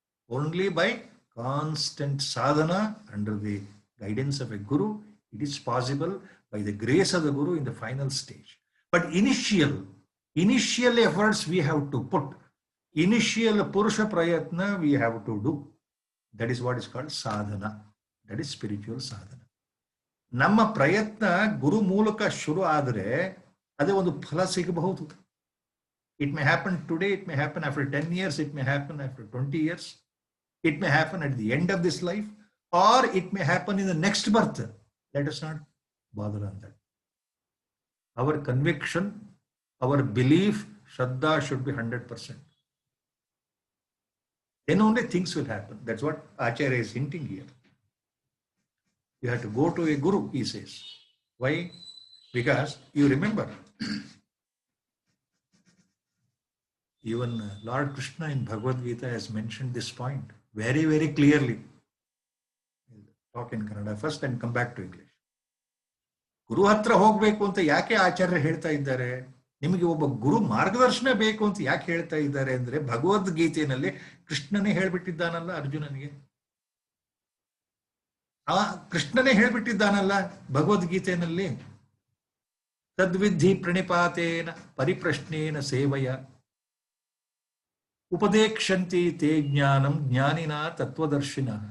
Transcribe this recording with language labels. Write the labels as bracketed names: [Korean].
[English] Only by constant sadhana under the guidance of a guru, it is possible by the grace of the guru in the final stage. But initial efforts we have to put, initial purusha prayatna we have to do. That is what is called sadhana. That is spiritual sadhana. [Kannada] ನಮ್ಮ ಪ್ರಯತ್ನ ಗುರು ಮೂಲಕ ಶುರು ಆದರೆ ಅದೇ ಒಂದು ಫಲ ಸಿಗಬಹುದು. [English] It may happen today, it may happen after 10 years, it may happen after 20 years. It may happen at the end of this life, or it may happen in the next birth. Let us not bother on that. Our conviction, our belief, Shraddha should be 100%. Then only things will happen. That's what Acharya is hinting here. You have to go to a guru, he says. Why? Because you remember, even Lord Krishna in Bhagavad Gita has mentioned this point very, very clearly. Talk in Kannada first and come back to English. [Kannada] ಗುರು ಹತ್ರ ಹೋಗ್ಬೇಕು ಅಂತ ಯಾಕೆ ಆಚಾರ್ಯ ಹೇಳ್ತಾ ಇದ್ದಾರೆ? ನಿಮಗೆ ಒಬ್ಬ ಗುರು ಮಾರ್ಗದರ್ಶನ ಬೇಕು ಅಂತ ಯಾಕೆ ಹೇಳ್ತಾ ಇದ್ದಾರೆ ಅಂದ್ರೆ, ಭಗವದ್ಗೀತೆಯಲ್ಲಿ ಕೃಷ್ಣನೇ ಹೇಳ್ಬಿಟ್ಟಿದ್ದಾನಲ್ಲ ಅರ್ಜುನನಿಗೆ. ಕೃಷ್ಣನೇ ಹೇಳ್ಬಿಟ್ಟಿದ್ದಾನಲ್ಲ ಭಗವದ್ಗೀತೆಯಲ್ಲಿ, [Sanskrit] ತದ್ವಿಧಿ ಪ್ರಣಿಪಾತೇನ ಪರಿಪ್ರಶ್ನೇನ ಸೇವಯ ಉಪದೇಕ್ಷಂತಿ ತೇ ಜ್ಞಾನಂ ಜ್ಞಾನಿನ ತತ್ವದರ್ಶಿನ.